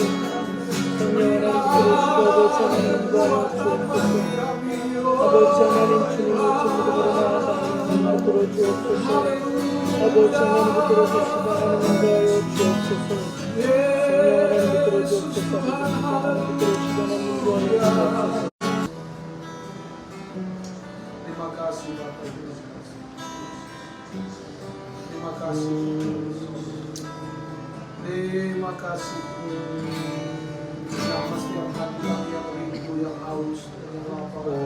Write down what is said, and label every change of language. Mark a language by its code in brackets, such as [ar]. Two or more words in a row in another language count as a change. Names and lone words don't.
[ko] 성령 하나님 들어주시고 아버지 하나님 인도하여 주옵소서. 아버지 하나님 주님의 전부로 나아가는 들어주옵소서. 아버지 하나님 들어주시고 하나님 인도하여 주옵소서. 성령 하나님 들어주옵소서. 하나님 들어주시고 하나님 인도하여 주옵소서. [id] Terima kasih Bapak. Terima kasih. Terima kasih. Sama setiap hati kami yang rindu, yang haus, dan yang lapar.